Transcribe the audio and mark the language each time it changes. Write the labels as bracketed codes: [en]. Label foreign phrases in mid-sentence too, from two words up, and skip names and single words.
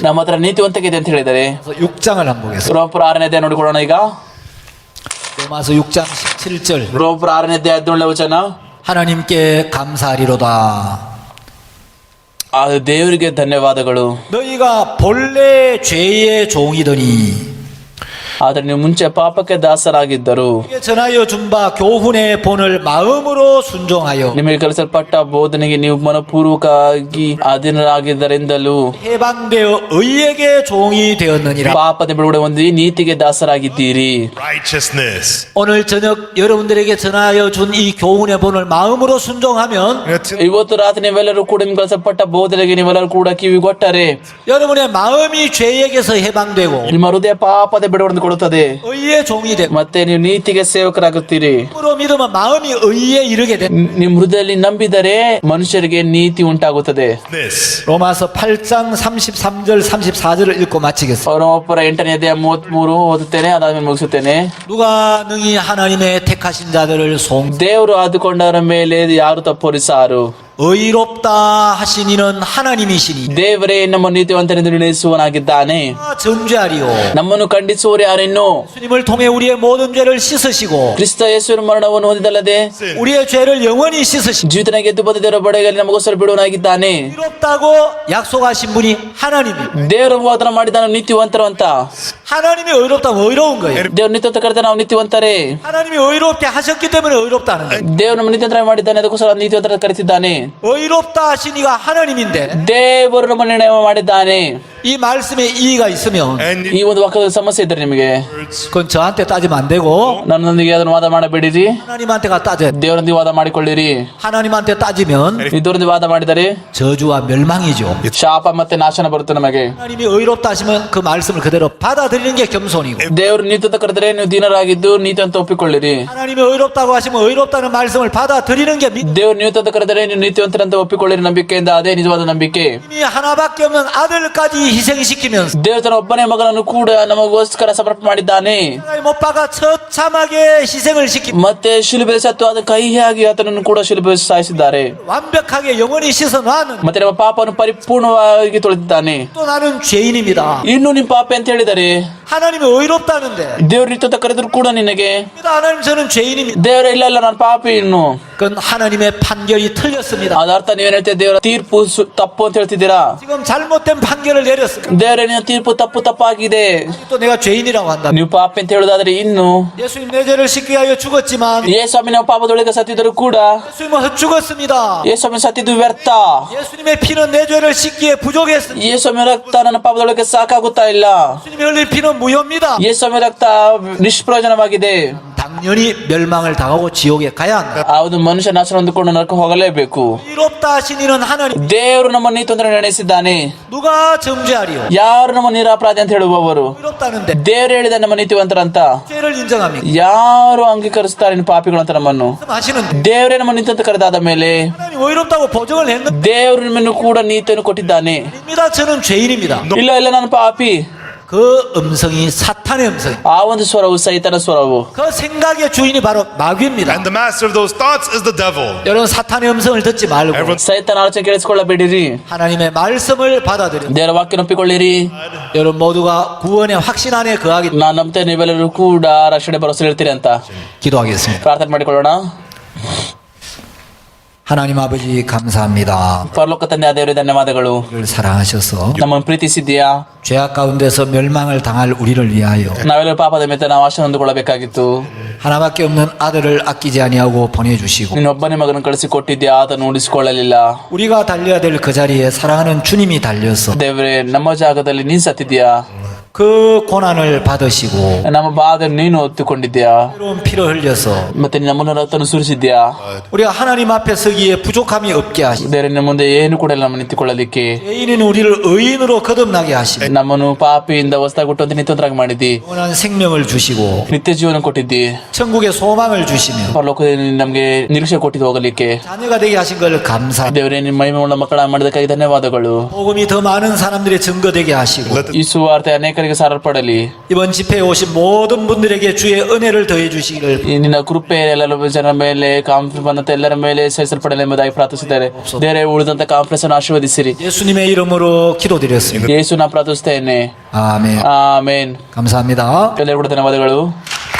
[kn] ನಮ್ಮ ಹತ್ರ ನೀತಿವಂತಿಕೆ ಇದೆ ಅಂತ ಹೇಳಿದರೆ [ko] 6장을 한번 보겠습니다. [kn] ರೋಮಾಪುರ 6ನೇ ಅಧ್ಯಾಯ ನೋಡಿಕೊಳ್ಳೋಣ. ಈಗ [ko] 로마서 6장 17절 [kn] ರೋಮಾಪುರ 6ನೇ ಅಧ್ಯಾಯ 17ನೇ ವಚನ. [ko] 하나님께 감사하리로다. [kn] ಆ ದೇವರಿಗೆ ಧನ್ಯವಾದಗಳು. [ko] 너희가 본래 죄의 종이더니 [kn] ಆದರೆ ನೀವು ಮುಂಚೆ ಪಾಪಕ್ಕೆ ದಾಸರಾಗಿದ್ದರು. [ko] 너희에게 전하여 준 바 교훈의 본을 마음으로 순종하여 [kn] ನಿಮಗೆ ಕಲಿಸಲ್ಪಟ್ಟ ಬೋಧನೆಗೆ ನೀವು ಮನಪೂರ್ವಕವಾಗಿ ಅಧೀನರಾಗಿದ್ದರಿಂದಲೂ [ko] 해방되어 의에게 종이 되었느니라. [kn] ಪಾಪದ ಬಿಡುಗಡೆ ಹೊಂದಿ ನೀತಿಗೆ ದಾಸರಾಗಿದ್ದೀರಿ. [en] righteousness. [ko] 오늘 저녁 여러분들에게 전하여 준 이 교훈의 본을 마음으로 순종하면 [kn] ಇವತ್ತು ರಾತ್ರಿ ನೀವೆಲ್ಲರೂ ಕೂಡ ನಿಮ್ಗೆ ಕಲಿಸಲ್ಪಟ್ಟ ಬೋಧನೆಗೆ ನೀವೆಲ್ಲರೂ ಕೂಡ ಕಿವಿಗೊಟ್ಟರೆ [ko] 여러분의 마음이 죄에게서 해방되고 [kn] ನಿಮ್ಮ ಹೃದಯ ಪಾಪದ ಬಿಡುಗಡೆ ಕೊಡುತ್ತದೆ. [ko] 의의 종이 되고 [kn] ಮತ್ತೆ ನೀವು ನೀತಿಗೆ ಸೇವಕರಾಗುತ್ತೀರಿ. [ko] 으로 믿으면 마음이 의에 이르게 됩니다. [kn] ನಿಮ್ಮ ಹೃದಯದಲ್ಲಿ ನಂಬಿದರೆ ಮನುಷ್ಯರಿಗೆ ನೀತಿ ಉಂಟಾಗುತ್ತದೆ. [en] This. [ko] 로마서 8장 33절 34절을 읽고 마치겠습니다. [kn] ರೋಮಾಪುರ 8ನೇ ಅಧ್ಯಾಯ 33 ಓದುತ್ತೇನೆ, ಅದಾದ್ಮೇಲೆ ಮುಗಿಸುತ್ತೇನೆ. [ko] 누가 능히 하나님의 택하신 자들을 송 [kn] ದೇವರು ಆದುಕೊಂಡವರ ಮೇಲೆ ಯಾರು ತಪ್ಪೊರಿಸಾರು. [ko] 의롭다 하신 이는 하나님이시니 [kn] ದೇವರೇ ನಮ್ಮ ನೀತಿವಂತನೆಂದು ನಿರ್ಣಯಿಸುವನಾಗಿದ್ದಾನೆ. [ko] 정죄하리요. [kn] ನಮ್ಮನ್ನು ಖಂಡಿಸುವವರು ಯಾರಿನ್ನು? [ko] 예수님을 통해 우리의 모든 죄를 씻으시고 [kn] ಕ್ರಿಸ್ತ ಯೇಸುವಿನ ಮರಣವನ್ನು ಹೊಂದಿದಲ್ಲದೆ [ko] 우리의 죄를 영원히 씻으시고 [kn] ಜೀವಿತನ ಗೆದ್ದು ಬಂದ ದೇವರ ಬಡೆಯಲ್ಲಿ ನಮಗೋಸ್ಕರ ಬಿಡುವನಾಗಿದ್ದಾನೆ. [ko] 의롭다고 약속하신 분이 하나님입니다. [kn] ದೇವರು ವಾಗ್ದಾನ ಮಾಡಿದ್ದಾನೆ ನೀತಿವಂತರು ಅಂತ. [ko] 하나님이 의롭다면 의로운 거예요. [kn] ದೇವ್ರ ನೀತಿವಂತ ಕರೆದ ನಾವು ನೀತಿವಂತರೇ. [ko] 하나님이 의롭게 하셨기 때문에 의롭다는 거예요. [kn] ದೇವರು ನಮ್ಮ ನೀತಿವಂತರ ಮಾಡಿದ್ದಾನೆ, ಅದಕ್ಕೋಸ್ಕರ ನೀತಿವಂತರ ಕರೆತಿದ್ದಾನೆ. [ko] 의롭다 하신 이가 하나님인데 [kn] ದೇವರು ನಮ್ಮ ನಿರ್ಣಯ ಮಾಡಿದ್ದಾನೆ. [ko] 이 말씀에 이의가 있으면 [en] And [kn] ಈ ಒಂದು ವಾಕ್ಯದ ಸಮಸ್ಯೆ ಇದ್ರೆ ನಿಮಗೆ, [ko] 그건 저한테 따지면 안 되고 [kn] ನನ್ನೊಂದಿಗೆ ಅದನ್ನು ವಾದ ಮಾಡಬೇಡಿರಿ, [ko] 하나님한테가 따져야 돼. [kn] ದೇವರೊಂದಿಗೆ ವಾದ ಮಾಡಿಕೊಳ್ಳಿರಿ. [ko] 하나님한테 따지면 [kn] ಇದರೊಂದಿಗೆ ವಾದ ಮಾಡಿದರೆ [ko] 저주와 멸망이죠. [kn] ಶಾಪ ಮತ್ತೆ ನಾಶನ ಬರುತ್ತೆ ನಮಗೆ. [ko] 하나님이 의롭다 하시면 그 말씀을 그대로 받아들이는 게 겸손이고 [kn] ದೇವರು ನೀತಿವಂತ ಕರೆದರೆ ನೀವು ದೀನರಾಗಿದ್ದು ನೀತಿ ಅಂತ ಒಪ್ಪಿಕೊಳ್ಳಿರಿ. [ko] 하나님이 의롭다고 하시면 의롭다는 말씀을 받아들이는 게 믿음이 [kn] ದೇವರು ನೀತಿವಂತ ಕರೆದರೆ ನೀವು ನೀತಿವಂತರಂತ ಒಪ್ಪಿಕೊಳ್ಳಿರಿ ನಂಬಿಕೆಯಿಂದ. ಅದೇ ನಿಜವಾದ ನಂಬಿಕೆ. [ko] 하나밖에 없는 아들까지 희생시키면서 [kn] ದೇವರು ತನ್ನ ಒಬ್ಬನೇ ಮಗನನ್ನು ಕೂಡ ನಮಗೋಸ್ಕರ ಸಮರ್ಪಣೆ ಮಾಡಿದ್ದಾನೆ. [ko] 하나님 못 박아 처참하게 희생을 시키 [kn] ಮತ್ತೆ ಶಿಲುಬೆ ಸತ್ತು ಅದನ್ನು ಕಹಿಯಾಗಿ ಆತನನ್ನು ಕೂಡ ಶಿಲುಬೆ ಸಾಯಿಸಿದ್ದಾರೆ. [ko] 완벽하게 영원히 씻어 놔는 [kn] ಮತ್ತೆ ನಮ್ಮ ಪಾಪವನ್ನು ಪರಿಪೂರ್ಣವಾಗಿ ತೊಳೆದಿದ್ದಾನೆ. [ko] 또 나는 죄인입니다. [kn] ಇನ್ನು ನಿಮ್ಮ ಪಾಪ ಅಂತ ಹೇಳಿದರೆ [ko] 하나님이 의롭다는데 [kn] ದೇವರು ನೀತಿವಂತ ಕರೆದ್ರು ಕೂಡ ನಿನಗೆ [ko] 하나님 저는 죄인입니다. [kn] ದೇವರ ಇಲ್ಲ ಇಲ್ಲ ನಾನು ಪಾಪಿ ಇನ್ನು. [ko] 그건 하나님의 판결이 틀렸습니다. [kn] ಅದ ಅರ್ಥ ನೀವೇನ್ ಹೇಳ್ತೀರಾ? ದೇವರ ತೀರ್ಪು ತಪ್ಪು ಅಂತ ಹೇಳ್ತಿದ್ದೀರಾ? [ko] 지금 잘못된 판결을 내렸습니다. [kn] ದೇವರ ನಿನ್ನ ತೀರ್ಪು ತಪ್ಪಾಗಿದೆ. [ko] 또 내가 죄인이라고 한다. [kn] ನೀವು ಪಾಪಿ ಅಂತ ಹೇಳುದಾದ್ರೆ ಇನ್ನು [ko] 예수님 내 죄를 씻기 위하여 죽었지만 [kn] ಯೇಸುಸ್ವಾಮಿ ನಾವು ಪಾಪದೊಳಗೆ ಸತ್ತಿದ್ದರೂ ಕೂಡ [ko] 예수님은 헛죽었습니다. [kn] ಯೇಸುಸ್ವಾಮಿ ಸತ್ತಿದ್ದು ವ್ಯರ್ಥ. [ko] 예수님의 피는 내 죄를 씻기에 부족했습니다. [kn] ಯೇಸುಸ್ವಾಮಿ ರಕ್ತ ನನ್ನ ಪಾಪದೊಳಗೆ ಸಾಕಾಗುತ್ತಾ ಇಲ್ಲ. [ko] 예수님이 흘릴 피는 무효입니다. [kn] ಯೇಸುಸ್ವಾಮಿ ರಕ್ತ ನಿಷ್ಪ್ರಯೋಜನವಾಗಿದೆ. [ko] 당연히 멸망을 당하고 지옥에 가야 한다. [kn] ಆ ಒಂದು ಮನುಷ್ಯ ನಾಶ ಹೊಂದಿಕೊಂಡು ನರಕ ಹೋಗಲೇಬೇಕು. [ko] 의롭다 하신 이는 하나님. [kn] ದೇವರು ನಮ್ಮ ನೀತಿವಂತ ನಿರ್ಣಯಿಸಿದ್ದಾನೆ. [ko] 누가 정죄하리요? [kn] ಯಾರು ನಮ್ಮ ನಿರಪರಾಧಿ ಅಂತ ಹೇಳುವವರು? [ko] 의롭다는데 [kn] ದೇವರು ಹೇಳಿದ ನಮ್ಮ ನೀತಿವಂತರಂತ [ko] 죄를 인정합니까? [kn] ಯಾರು ಅಂಗೀಕರಿಸ್ತಾರೆ ಇನ್ನು ಪಾಪಿಗಳು ಅಂತ ನಮ್ಮನ್ನು? [ko] 하시는데 [kn] ದೇವರೇ ನಮ್ಮ ನೀತಿವಂತ ಕರೆದಾದ ಮೇಲೆ [ko] 하나님 의롭다고 보증을 했는데 [kn] ದೇವರು ನಿಮ್ಮನ್ನು ಕೂಡ ನೀತಿಯನ್ನು ಕೊಟ್ಟಿದ್ದಾನೆ. [ko] 입니다. 저는 죄인입니다. [kn] ಇಲ್ಲ ಇಲ್ಲ ನಾನು ಪಾಪಿ. [ko] 그 음성이 사탄의 음성. [kn] ಆ ಒಂದು ಸ್ವರವು ಸೈತನ ಸ್ವರವು. [ko] 그 생각의 주인이 바로 마귀입니다. [en] and the master of those thoughts is the devil. [ko] 여러분 사탄의 음성을 듣지 말고 [en] Everyone- [kn] ಸೈತನ ಆಲೋಚನೆ ಕೇಳಿಸಿಕೊಳ್ಳಬೇಡಿರಿ. [ko] 하나님의 말씀을 받아들여. [kn] ದೇವರ ವಾಕ್ಯ ಒಪ್ಪಿಕೊಳ್ಳಿರಿ. [ko] 여러분 모두가 구원의 확신 안에 거하기 [kn] ನಾನು ನಂಬ್ತೇನೆ ನೀವೆಲ್ಲರೂ ಕೂಡ ರಕ್ಷಣೆ ಭರವಸೆ ಇರ್ತೀರಿ ಅಂತ [ko] 기도하겠습니다. [kn] ಪ್ರಾರ್ಥನೆ ಮಾಡಿಕೊಳ್ಳೋಣ. [ko] 하나님 아버지 감사합니다. [kn] ಪರಲೋಕ ತಂದೆ ದೇವರೇ ಧನ್ಯವಾದಗಳು. [ko] 우리를 사랑하셔서 [kn] ನಮ್ಮನ್ನು ಪ್ರೀತಿಸಿದ್ದೀಯಾ. [ko] 죄악 가운데서 멸망을 당할 우리를 위하여 [kn] ನಾವೆಲ್ಲರೂ ಪಾಪದ ಮೇಲೆ ನಾವು ಆಶೆ ಹೊಂದಿಕೊಳ್ಳಬೇಕಾಗಿತ್ತು. [ko] 하나밖에 없는 아들을 아끼지 아니하고 보내주시고 [kn] ನೀನೊಬ್ಬನೇ ಮಗನ ಕಳಿಸಿಕೊಟ್ಟಿದ್ಯಾ, ಆತನು ಉಳಿಸಿಕೊಳ್ಳಲಿಲ್ಲ. [ko] 우리가 달려야 될 그 자리에 사랑하는 주님이 달려서 [kn] ದೇವರೇ ನಮ್ಮ ಜಾಗದಲ್ಲಿ ನೀನ್ ಸತ್ತಿದ್ಯಾ. [ko] 그 고난을 받으시고 [kn] ನಮ್ಮ ಬಾಧೆ ನೀನು ಹೊತ್ತುಕೊಂಡಿದ್ಯಾ. [ko] 새로운 피를 흘려서 [kn] ಮತ್ತೆ ನಮ್ಮನ್ನು ರಕ್ತವನ್ನು ಸುರಿಸಿದ್ಯಾ. [ko] 우리가 하나님 앞에 서기에 부족함이 없게 하시고 [kn] ದೇವರೇ ನಿಮ್ಮ ಮುಂದೆ ಏನು ಕೂಡ ಇಲ್ಲ ನಮ್ಮ ನಿಂತುಕೊಳ್ಳಲಿಕ್ಕೆ. [ko] 죄인인 우리를 의인으로 거듭나게 하시고 [kn] ನಮ್ಮನ್ನು ಪಾಪಿಯಿಂದ ಹೊಸದಾಗಿ ಹುಟ್ಟುವಂತೆ ನಿಂತೊಂದರಾಗಿ ಮಾಡಿದ್ದಿ. [ko] 영원한 생명을 주시고 [kn] ನಿತ್ಯ ಜೀವನ ಕೊಟ್ಟಿದ್ದಿ. [ko] 천국의 소망을 주시며 [kn] ಪರಲೋಕದಲ್ಲಿ ನಮಗೆ ನಿರೀಕ್ಷೆ ಕೊಟ್ಟಿದ್ದು ಹೋಗಲಿಕ್ಕೆ. [ko] 자녀가 되게 하신 걸 감사합니다. [kn] ದೇವರೇ ನಿಮ್ಮ ಮಹಿಮೆಯುಳ್ಳ ಮಕ್ಕಳ ಮಾಡಿದಕ್ಕಾಗಿ ಧನ್ಯವಾದಗಳು. [ko] 복음이 더 많은 사람들의 증거되게 하시고 [en] Let [kn] ಈ ಸುವಾರ್ತೆ ಅನೇಕರಿಗೆ ಸಾರಲ್ಪಡಲಿ. [ko] 이번 집회에 오신 모든 분들에게 주의 은혜를 더해 주시기를 [kn] ಈ ನಿನ್ನ ಕೃಪೆ ಎಲ್ಲರ ಜನರ ಮೇಲೆ, ಕಾನ್ಫರೆನ್ಸ್ ಬಂದಂತ ಎಲ್ಲರ ಮೇಲೆ ಸಹಿಸಲ್ಪಡಲಿ ಎಂಬುದಾಗಿ ಪ್ರಾರ್ಥಿಸಿದ್ದಾರೆ. ದೇವರೇ ಉಳಿದಂತ ಕಾನ್ಫರೆನ್ಸ್ ಅನ್ನು ಆಶೀರ್ವದಿಸಿರಿ. [ko] 예수님의 이름으로 기도드렸습니다. [kn] ಯೇಸು ನಾ ಪ್ರಾರ್ಥಿಸುತ್ತೇನೆ. [ko] 아멘. [kn] ಆಮೇನ್. [ko] 감사합니다. [kn] ಎಲ್ಲರಿಗೂ ಕೂಡ ಧನ್ಯವಾದಗಳು.